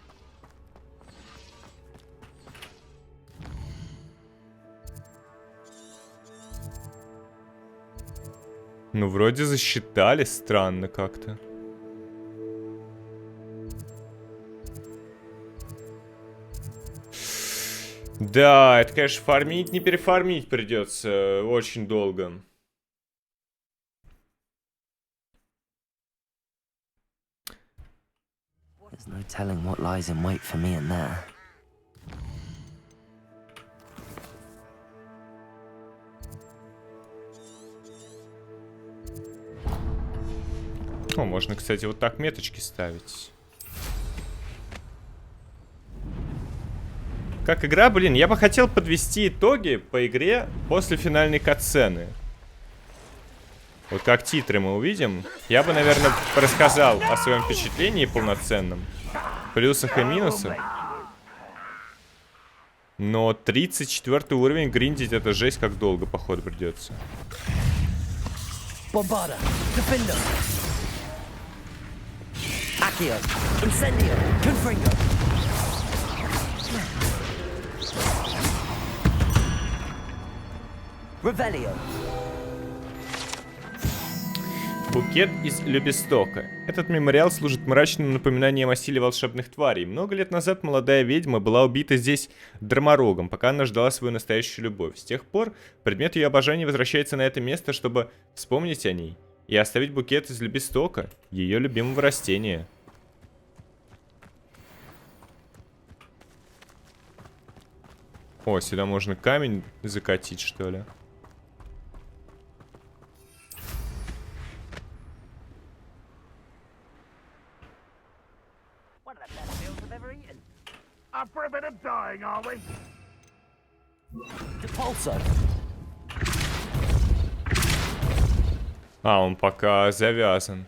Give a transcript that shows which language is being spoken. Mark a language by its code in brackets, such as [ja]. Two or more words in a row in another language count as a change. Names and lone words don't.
[ru] Ну, вроде засчитали, странно как-то. Да, это, конечно, фармить, не перефармить придется очень долго. [en] There's no telling what lies in wait for me in there. [ru] О, можно, кстати, вот так меточки ставить. Как игра, блин, я бы хотел подвести итоги по игре после финальной катсцены. Вот как титры мы увидим, я бы, наверное, рассказал о своем впечатлении полноценном, плюсах и минусах. Но 34 уровень гриндить это жесть, как долго, походу, придется. Bombarda. Defender. Accio. Incendio. Confringo. Revelio. Букет из Любистока. Этот мемориал служит мрачным напоминанием о силе волшебных тварей. Много лет назад молодая ведьма была убита здесь драморогом, пока она ждала свою настоящую любовь. С тех пор предмет ее обожания возвращается на это место, чтобы вспомнить о ней и оставить букет из Любистока, ее любимого растения. О, сюда можно камень закатить, что ли? [en] Up for a bit of dying, are we? [ru] Depulso. А, он пока завязан.